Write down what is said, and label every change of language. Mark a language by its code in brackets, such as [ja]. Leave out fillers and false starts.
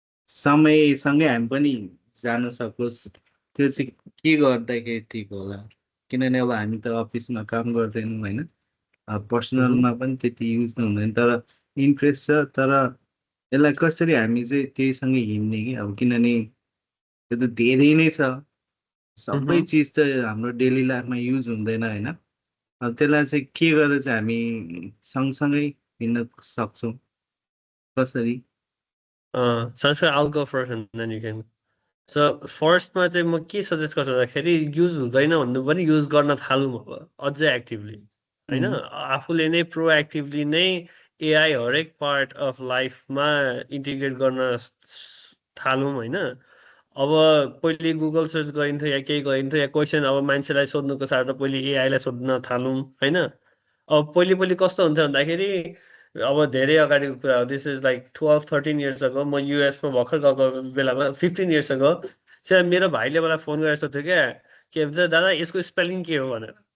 [ne] समयसँगै हामी पनि जान सकोस् त्यो चाहिँ के गर्दाखेरि ठिक होला किनभने अब हामी त अफिसमा काम गर्दैनौँ होइन पर्सनलमा पनि त्यति युज हुँदैन तर इन्ट्रेस्ट छ तर यसलाई कसरी हामी चाहिँ त्यहीसँगै हिँड्ने कि अब किनभने त्यो त धेरै नै छ सबै चिज त हाम्रो डेली लाइफमा युज हुँदैन होइन अब त्यसलाई चाहिँ के गरेर चाहिँ हामी सँगसँगै हिँड्न सक्छौँ कसरी [en] Sanskar, I'll go first and then you can. [ne] So फर्स्टमा चाहिँ म के सजेस्ट गर्छु भन्दाखेरि युज हुँदैन भन्नु पनि युज गर्न थालौँ अब अझै एक्टिभली होइन आफूले नै प्रोएक्टिभली नै एआई हरेक पार्ट अफ लाइफमा इन्टिग्रेट गर्न थालौँ होइन अब पहिले गुगल सर्च गरिन्थ्यो या केही गरिन्थ्यो या क्वेसन अब मान्छेलाई सोध्नुको साथ पहिले एआईलाई सोध्न थालौँ होइन अब पहिले कस्तो हुन्थ्यो भन्दाखेरि अब धेरै अगाडिको कुरा हो [en] this is like 12-13 years अगो [ne] म युएसमा भर्खर गएको बेलामा 15 इयर्स अगो चाहिँ मेरो भाइले मलाई फोन गरेर सोध्थ्यो क्या के भन्छ दादा यसको स्पेलिङ के हो भनेर